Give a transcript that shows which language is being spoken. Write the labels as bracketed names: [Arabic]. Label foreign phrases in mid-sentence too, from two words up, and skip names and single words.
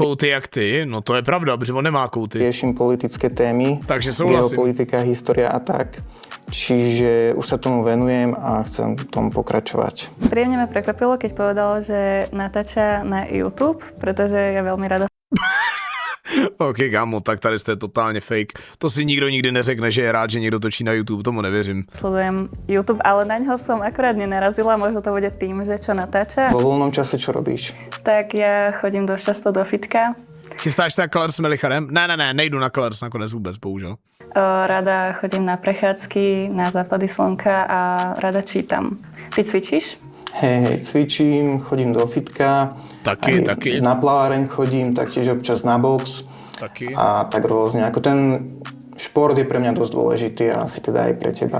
[Czech] kouty jak ty, no to je pravda, protože on nemá kouty. [Slovak] riešim politické témy, [Czech] Takže souhlasím. [Slovak] geopolitika, história a tak. Čiže už sa tomu venujem a chcem tomu pokračovať. Príjemne ma prekvapilo, keď povedal, že natáča na YouTube, pretože ja veľmi rada [Czech] Ok, kámo, tak tady jste totálně fake. To si nikdo nikdy neřekne, že je rád, že někdo točí na YouTube, tomu nevěřím. [Slovak] sledujem YouTube, ale na ňo som akurát nenarazila, možno to bude tým, že čo natáča. Vo voľnom čase čo robíš? Tak ja chodím dosť často do fitka. [Czech] Chystáš se na Colors s Melicharem? Ne, nejdu na Colors nakonec vůbec, bohužel. [Slovak] Rada chodím na prechádzky, na západy slnka a rada čítam. Ty cvičíš? Hej, cvičím, chodím do fitka. [Czech] Taky, [Slovak] aj [Czech] taky. [Slovak] Na plaváreň chodím, taktiež občas na box. [Czech] Taky. [Slovak] A tak rôzne. Ako ten šport je pre mňa dosť dôležitý a asi teda aj pre teba.